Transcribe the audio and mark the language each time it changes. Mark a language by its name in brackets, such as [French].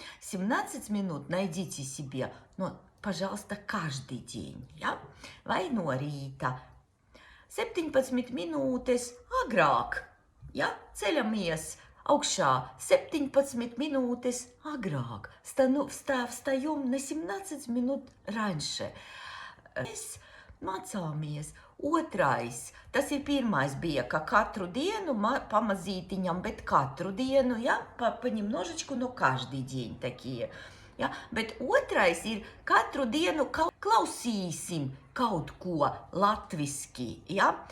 [Russian] 17 minут найдите себе, пожалуйста, каждый день. [Latvian] Ja? Vai no rīta 17 minūtes agrāk. Ja? Ceļamies augšā 17 minūtes agrāk. [Russian] Встаем на 17 minūt раньше. [Latvian] Mēs mācāmies. Otrais, tas ir pirmais bija, ka katru dienu pamazītiņam, bet katru dienu, ja, [Russian] понемножечку, но каждый день такие. [Latvian] Ja? Bet otrais ir katru dienu klausīsim kaut ko latviski. Ja?